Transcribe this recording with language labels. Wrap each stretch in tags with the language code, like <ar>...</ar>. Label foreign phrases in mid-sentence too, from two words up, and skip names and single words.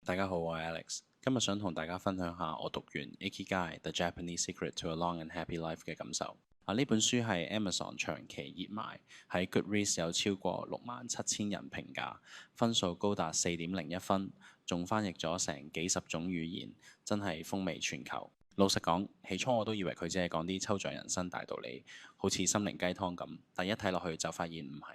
<yue>大家好，我係 Alex，今日想同大家分享下我讀完《Ikigai: The Japanese Secret to a Long and Happy Life》嘅感受。呢本書係 Amazon 長期熱賣，喺 Goodreads 有超過67000人評價，分數高達4.01分，仲翻譯咗成幾十種語言，真係風靡全球。老實講，起初我都以為佢只係講啲抽象人生大道理，好似心靈雞湯咁，但一睇落去就發現唔係。</yue>